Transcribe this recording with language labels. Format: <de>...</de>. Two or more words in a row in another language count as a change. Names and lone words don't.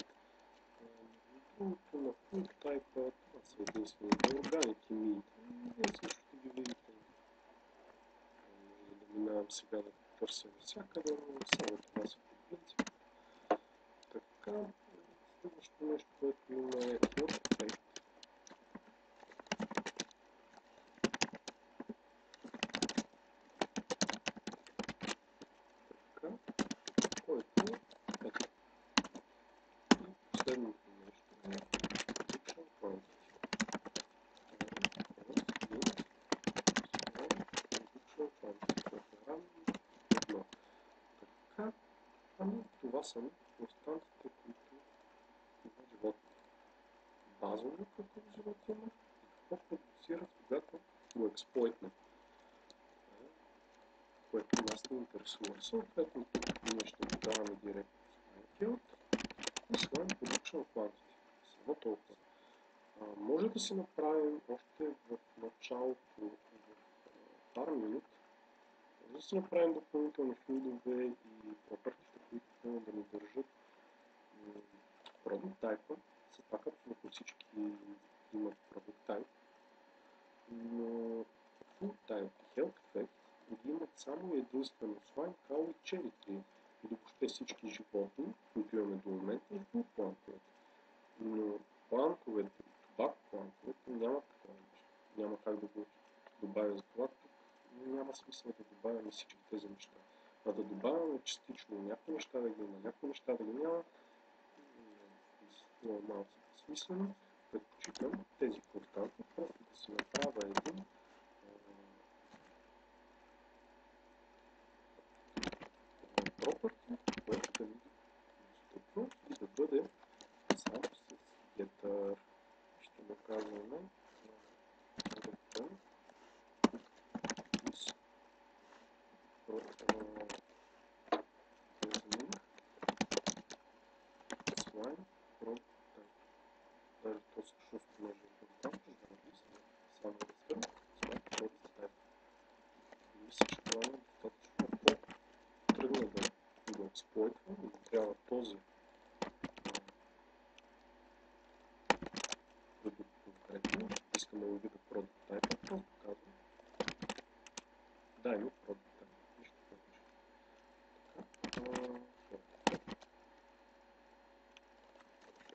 <bg>Другото на</bg> <en>food type,</en> <bg>това са единствените органики meat. Вие също ще ги видите. Може да минавам сега да търся навсякъде, но само това са по принцип. Така, следващото нещо, което има е</bg> <en>health effect.</en> <bg>Така, който е ето. И последното нещо е</bg> <en>production quantity. Production quantity,</en> <bg>което е равно едно. Така, това са константите, които има животни. Базово какво живот има и какво продуцират, когато го експлойтнем. Което нас не интересува. Съответно, тук ние ще даваме директно slime и</bg> <en>slime production quantity.</en> <bg>Само толкова. Може да си направим още в началото в par minute, може да си направим допълнителни филдове и пропъртите, които да ни държат</bg> <en>product type.</en> <bg>Все пак абсолютно всички имат</bg> <en>product type,</en> <bg>но</bg> <en>food type</en> <bg>и</bg> <en>health effect</en> <bg>ги имат само единствено slime, cow и cherry tree, или въобще всички животни, които имаме до момента и food плантовете. Но плантовете и тубак плантовете нямат такова нещо. Няма как да го добавя за това. Няма смисъл да добавяме всички тези неща. А да добавяме частично някои неща да ги има, някои неща да ги няма, малко смислено. Предпочитам тези константи, просто да си направя един property, който да види достъпно и да бъде само с getter. Ще го казваме</bg> <en>return is slime from type.</en> <bg>Даже то всъщност може да е констант, да написаме само</bg> <en>return slime from type.</en> <bg>И мисля, че това е достатъчно по-трудно да го експлойтвам и да трябва този продукт конкретно. Искам да го видя</bg> <en>product type,</en> <bg>просто казвам дай ми</bg> <en>product type,</en> <bg>нищо повече. Така,</bg>